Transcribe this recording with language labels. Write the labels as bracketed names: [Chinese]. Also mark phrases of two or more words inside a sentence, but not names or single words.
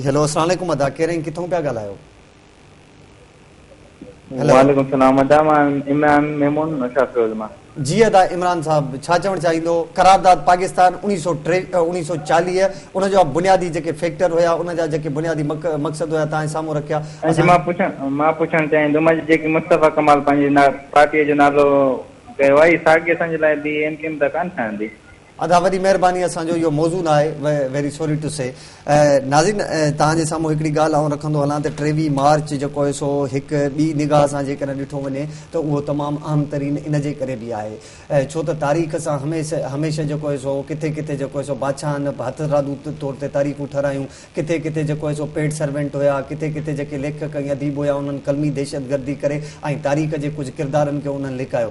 [Sindhi] ہیلو السلام علیکم ادا کیریں کتوں پیا گالایو؟ وعلیکم السلام ادا عمران میمون نشافروز ما. جی ادا عمران صاحب چھا چوڻ چاہیندو قرارداد پاکستان 1940 ان جو بنیادی جے فیکٹر ہویا ان جا جے بنیادی مقصد ہویا تا ساموں رکھیا. मां पुछण चाहींदुमि जेकी मुस्तफ़ा कमाल पंहिंजी पार्टीअ जो नालो कयो आहे साॻी असांजे लाइ बि एमकेएम त कान ठहंदी. ادا وڈی مہربانی اسانجو یہ موضوع نہ ہے [English] very sorry to say. [Sindhi] ناظرین تاں ساموں ہکڑی گال آؤں رکھندو ہلاں تے 23 مارچ جو ہے سو ایک بی نگاہ سان جے کرے ڈٹھو ونے تو وہ تمام اہم ترین ان جے کرے بھی ہے چھو تو تاریخ سان ہمیشہ جو ہے سو کتے کتے جو ہے سو بادشاہن ہتھ رادو طور تے تاریخوں ٹھرایوں کتے کتے جو ہے سو [English] paid servant [Sindhi] ہویا کتے کتے جے لیکھک یا ادیب ہویا انہن کلمی دہشت گردی کرے ۽ تاریخ جے کچھ کردارن کے انہن لکھاयो.